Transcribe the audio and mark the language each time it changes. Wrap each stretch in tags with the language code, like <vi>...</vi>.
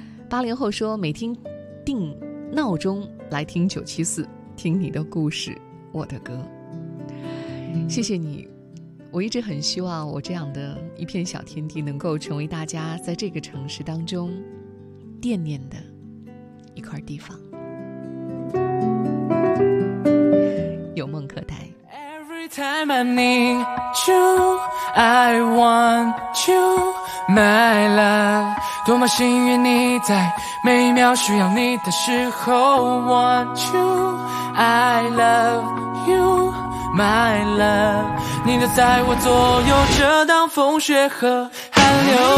<zh>八零后说，每天定闹钟来听九七四，听你的故事，我的歌。谢谢你，我一直很希望我这样的一片小天地能够成为大家在这个城市当中惦念的一块地方。有梦可待。</zh> <en>Every time I need you, I want you, my love。</en> <zh>多么幸运你在每秒需要你的时候。</zh> <en>Want you, I love youMy love，</en> <zh>你留在我左右，遮挡风雪和寒流。</zh>